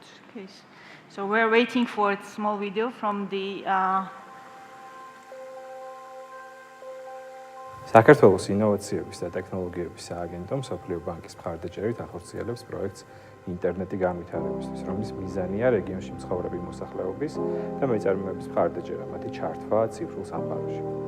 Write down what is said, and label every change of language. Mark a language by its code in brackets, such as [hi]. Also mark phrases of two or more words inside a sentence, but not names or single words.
[en] Okay. So we're waiting for a small video from the... [ka] საქართველოს ინოვაციების და ტექნოლოგიების სააგენტო მსოფლიო ბანკის მხარდაჭერით ახორციელებს პროექტს ინტერნეტი განვითარებისთვის, რომლის მიზანია რეგიონში მცხოვრები მოსახლეობის და მეწარმეების მხარდაჭერა, მათი ჩართვა ციფრულ სამყაროში.